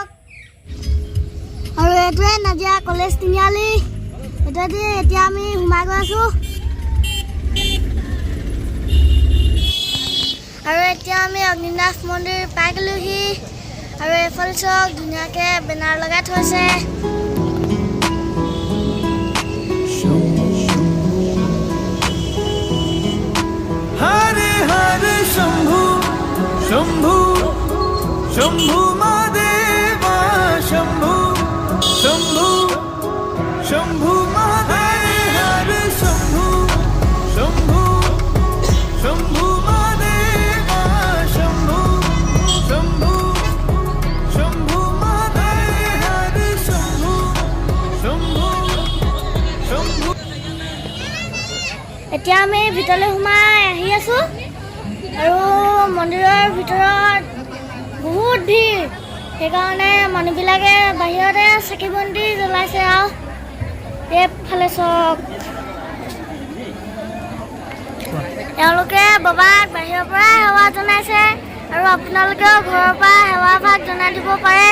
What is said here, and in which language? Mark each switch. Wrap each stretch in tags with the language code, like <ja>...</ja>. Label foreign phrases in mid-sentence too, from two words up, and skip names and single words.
<as>আৰু এইটোৱে নাজিৰা কলেজ তিনিআলি, এইটোৱেদি এতিয়া আমি সোমাই গৈ আছোঁ। আৰু এতিয়া আমি অগ্নিনাভ মন্দিৰ পাই গ'লোহি আৰু এইফালে চাওক ধুনীয়াকৈ বেনাৰ লগাই থৈছে।</as> <hi>हरे हरे शंभु शंभु शंभु महादेवा शंभु शंभु शंभु महादेव हरे शंभु शंभु शंभु महादेवा शंभु शंभु शंभु महादेव हरे शंभु शंभु शंभु।</hi> <as>এতিয়া আমি ভিতৰলৈ সোমাই আহি আছোঁ আৰু মন্দিৰৰ ভিতৰত বহুত ভিৰ, সেইকাৰণে মানুহবিলাকে বাহিৰতে চাকি বন্তি জ্বলাইছে। আৰু এইফালে চাওক, তেওঁলোকে বাবাক বাহিৰৰ পৰা সেৱা জনাইছে আৰু আপোনালোকেও ঘৰৰ পৰা সেৱা ভাগ জনাই দিব পাৰে।</as>